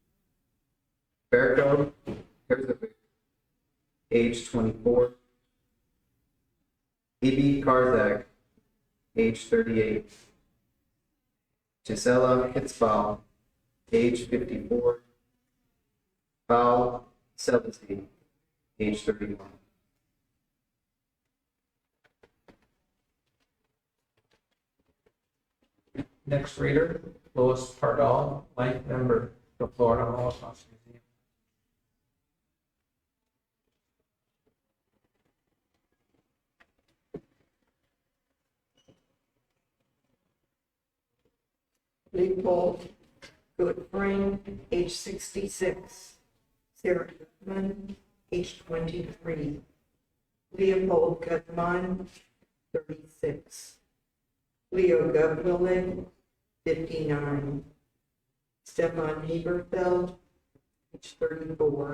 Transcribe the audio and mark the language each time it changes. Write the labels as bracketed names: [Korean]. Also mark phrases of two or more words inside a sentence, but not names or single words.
[English] Berko Herzovic, age 24. Ibi Karzak, age 38. Gisela Hitzbau, age 54. Val Selvazy, age 31. Next reader, Lois Pardal, life member, the Florida Holocaust Museum. Leopold Goodfring, age 66. Sarah Goodman, age 23. Leopold Goodman, 36. Leo Gubwillig, 59. Stefan Heberfeld, age 34.